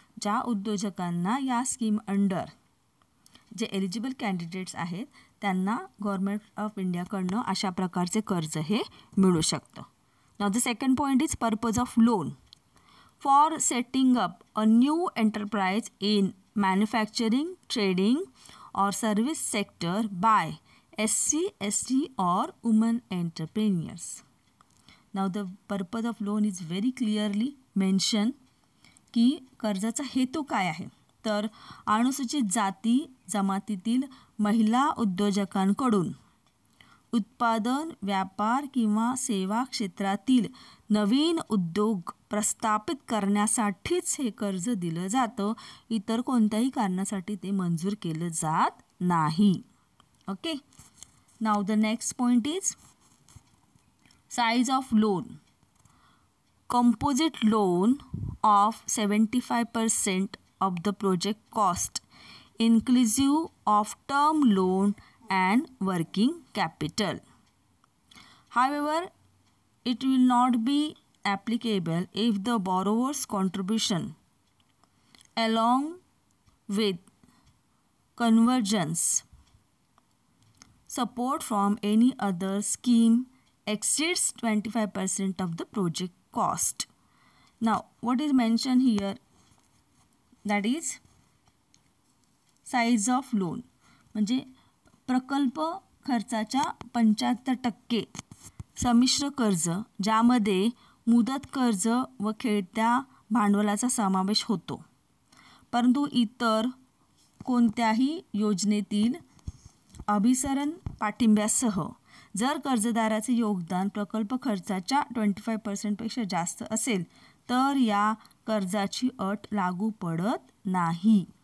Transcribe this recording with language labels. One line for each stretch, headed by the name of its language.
Marathi: ज्या उद्योजकांना या स्कीम अंडर जे एलिजिबल कॅन्डिडेट्स आहेत त्यांना गव्हर्नमेंट ऑफ इंडियाकडनं अशा प्रकारचे कर्ज हे मिळू शकतं.
English: Now the second point is purpose of loan. For setting up a new enterprise in manufacturing, trading or service sector by SC, ST or women entrepreneurs. Now the purpose of loan is very clearly mentioned
Marathi: की कर्जाचा हेतू काय आहे? तर अनुसूचित जाती जमातीतील महिला उद्योजकांकडून उत्पादन, व्यापार किंवा सेवा क्षेत्रातील नवीन उद्योग प्रस्थापित करण्यासाठीच हे कर्ज दिलं जातं. इतर कोणत्याही कारणासाठी ते मंजूर केलं जात नाही. Okay.
English: Now the next point is size of loan. Composite loan of 75% of the project cost, inclusive of term loan and working capital. However, it will not be applicable if the borrower's contribution, along with convergence support from any other scheme, exceeds 25% of the project cost. Now what is mentioned here, that is size of loan.
Marathi: म्हणजे प्रकल्प खर्चाच्या 75% संमिश्र कर्ज, ज्यामध्ये मुदत कर्ज व खेळत्या भांडवलाचा समावेश होतो, परंतु इतर कोणत्याही योजनेतील अभिसरण पाठिंब्यासह जर कर्जदाराचे योगदान प्रकल्प खर्चाच्या 25% जास्त असेल तर या कर्जाची अट लागू पडत नाही.